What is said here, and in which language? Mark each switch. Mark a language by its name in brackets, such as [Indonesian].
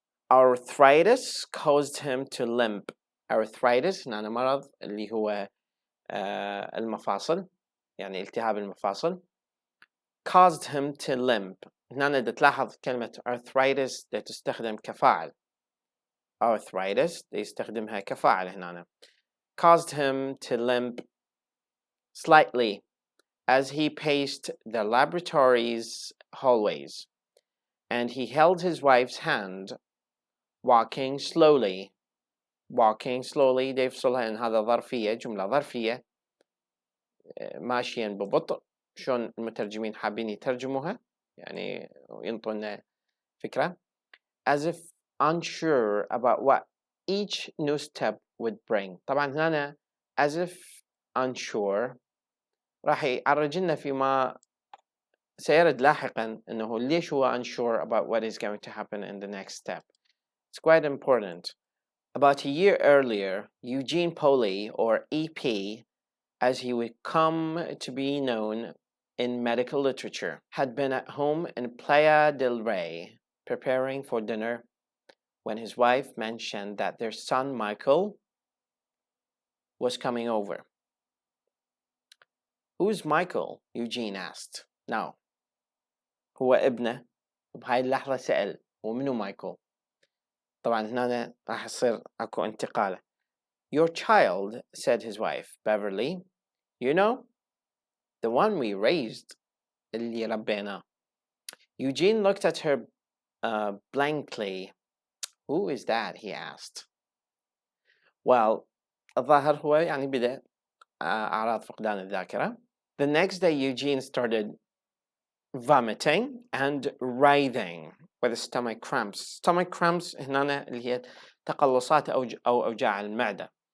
[English] Arthritis caused him to limp. [Arabic] Arthritis هنا مرض اللي هو المفاصل, يعني التهاب المفاصل. [English] Caused him to limp. [Arabic] هنا تلاحظ كلمة arthritis تستخدم كفاعل. Arthritis يستخدمها كفاعل هنا. [English] Caused him to limp slightly as he paced the laboratory's hallways, and he held his wife's hand, walking slowly. Walking slowly [Arabic] دي يفصلها إن هذا ظرفية, جملة ظرفية, ماشيا ببطء. شلون المترجمين حابين يترجموها, يعني ينطونا فكرة. [English] As if unsure about what each new step would bring. [Arabic] طبعا هنا [English] as if unsure [Arabic] راح يعرج لنا فيما سيرد لاحقا انه ليش هو [English] unsure about what is going to happen in the next step. It's quite important. About a year earlier, Eugene Poley, or EP, as he would come to be known in medical literature, had been at home in Playa del Rey preparing for dinner when his wife mentioned that their son Michael was coming over. Who's Michael? Eugene asked. Now, [Arabic] هو ابنه, وبهاي اللحظة سأل ومنو مايكل. طبعا هنا راح يصير اكو انتقالة. [English] Your child, said his wife, Beverly. You know, the one we raised, [Arabic] اللي ربيناه. [English] Eugene looked at her blankly. Who is that? He asked. [Arabic] Well, الظاهر هو يعني بدأ أعراض فقدان الذاكرة. [English] The next day Eugene started vomiting and writhing with stomach cramps. Stomach cramps [Arabic] هنا اللي هي تقلصات أو أوجاع المعدة.